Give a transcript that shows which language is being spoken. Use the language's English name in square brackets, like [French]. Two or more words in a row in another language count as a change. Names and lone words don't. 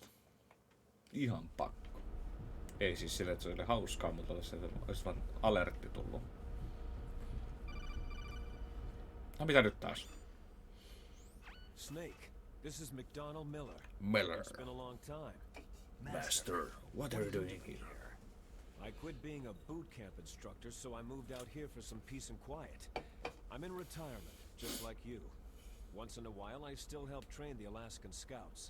[Finnish] Ihan pakko. Ei siis sille, että se oli hauskaa, mutta olisi vaan alertti tullut. No mitä nyt taas? [English] Snake, this is McDonald Miller. Miller. It's been a long time. Master, what are you doing here? I quit being a boot camp instructor, so I moved out here for some peace and quiet. I'm in retirement, just like you. Once in a while, I still help train the Alaskan Scouts.